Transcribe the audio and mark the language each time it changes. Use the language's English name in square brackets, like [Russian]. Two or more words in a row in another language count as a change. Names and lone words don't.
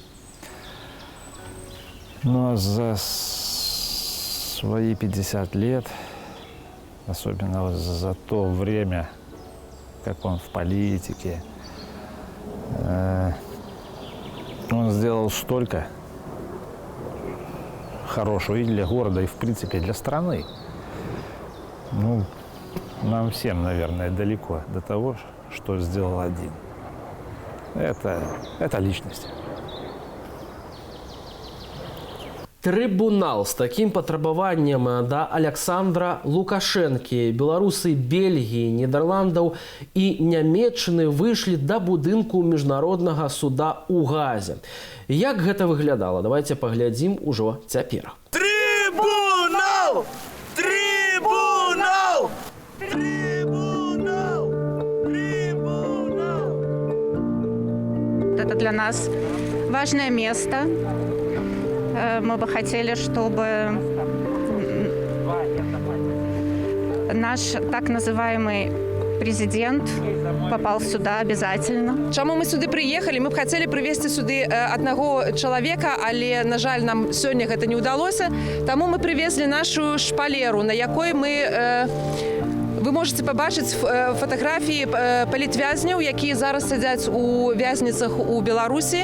[Russian] Но за свои 50 лет, особенно за то время, как он в политике, он сделал столько хорошего и для города, и в принципе для страны. Ну, нам всем, наверное, далеко до того, что сделал один. Это личность. [Belarusian] Трибунал з таким патрабаваннем да Александра Лукашэнкі. Беларусы Бельгіі, Нідерландаў і Нямецчыны выйшлі да будынку міжнароднага суда ў Газе. Як гэта выглядала? Давайте паглядзім ужо цяпер. Трибунал! Трибунал! Трибунал! Трибунал! [Russian] Это для нас важное место. Мы бы хотели, чтобы наш так называемый президент попал сюда обязательно. [Belarusian] Чаму мы сюды прыехалі? Мы б хацелі прывесці сюды аднаго чалавека, але, на жаль, нам сёння гэта не ўдалося. Таму мы прывезлі нашу шпалеру, на якой вы можете пабачыць фатаграфіі палітвязняў, якія зараз сядзяць у вязніцах у Беларусі.